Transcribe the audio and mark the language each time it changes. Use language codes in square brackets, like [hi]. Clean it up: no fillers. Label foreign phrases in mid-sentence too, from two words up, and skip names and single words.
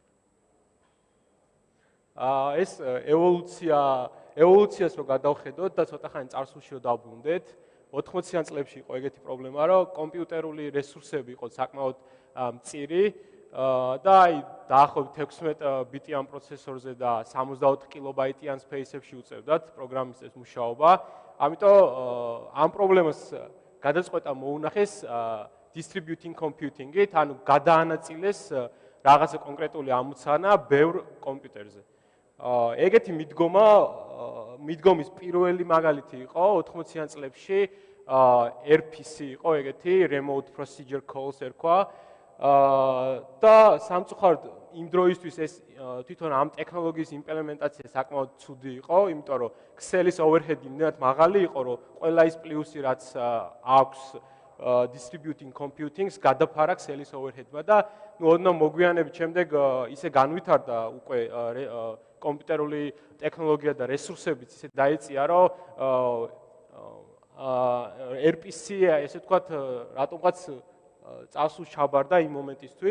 [ka] ეს ევოლუციას რო გადავხედოთ და ცოტა ხანი წარსულში რო დავბრუნდეთ, 80-იან წლებში იყო ეგეთი პრობლემა, რომ კომპიუტერული რესურსები იყო საკმაოდ მწირი და აი დაახლოებით 16 ბიტიან პროცესორზე და 64 კილობაიტიან სპეისებში უწევდათ პროგრამისტებს მუშაობა. ამიტომ ამ პრობლემას გადაწყვეტა მოუნახეს [en] distributing computing-ით, [ka] ანუ გადაანაწილეს რაღაცა კონკრეტული ამოცანა ბევრ კომპიუტერზე. ეგეთი მიდგომის პირველი მაგალითი იყო 80-იან წლებში RPC იყო ეგეთი [en] remote procedure calls [ka] ერქვა. და სამწუხაროდ იმ დროისთვის ეს თვითონ ამ ტექნოლოგიის იმპლემენტაცია საკმაოდ ცუდი იყო, იმიტომ რომ Excel-ის overhead-ი იმდენად მაღალი იყო, რომ ყველა ის პლუსი რაც აქვს [en] distributing computing-ს [ka] გადაფარა Excel-ის overhead-მა და ოდნავ მოგვიანებით შემდეგ ისე განვითარდა უკვე კომპიუტერული ტექნოლოგია და რესურსებიც ისე დაეწია, რომ RPC ესე ვთქვათ, რატომღაც წასულ ჩაბარდა იმ მომენტისთვის.